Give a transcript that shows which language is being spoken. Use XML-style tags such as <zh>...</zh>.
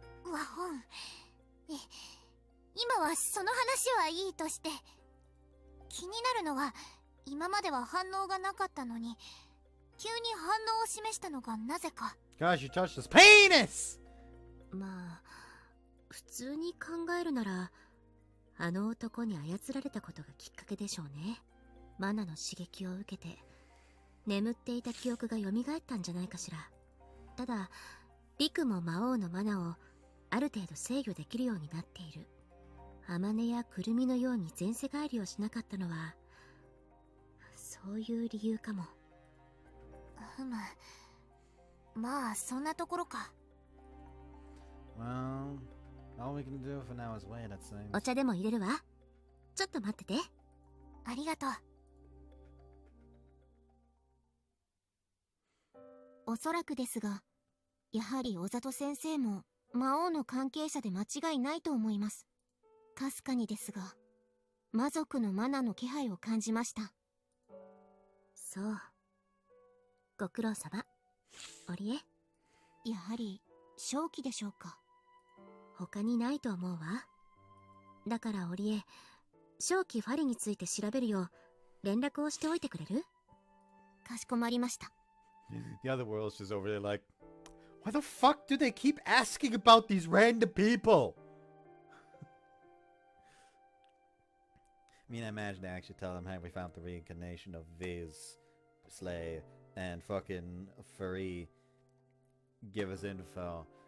<ja>ワホン、今はその話はいいとして、気になるのは今までは反応がなかったのに急に反応を示したのがなぜか。</ja> <en>Gosh, you touched his penis!</en> <ja>まあ普通に考えるならあの男に操られたことがきっかけでしょうね。マナの刺激を受けて眠っていた記憶が蘇ったんじゃないかしら。ただリクも魔王のマナをある程度制御できるようになっている。アマネやクルミのように前世返りをしなかったのはそういう理由かも。ふむ、まあそんなところか。</ja> <en>Well, all we can do for now is wait, it seems.</en> <ja>お茶でも入れるわ。ちょっと待ってて。ありがとう。おそらくですが、やはり小里先生も魔王の関係者で間違いないと思います。かすかにですが魔族のマナの気配を感じました。そう。ご苦労様。オリエ。やはり正気でしょうか。他にないと思うわ。だからオリエ、正気ファリについて調べるよう連絡をしておいてくれる？かしこまりました。</ja> <en>The other world's just over there like, why the fuck do they keep asking about these random people? I mean, I imagine they actually tell them, hey, we found the reincarnation of Viz, Slay, and fucking Furry. Give us info.</en>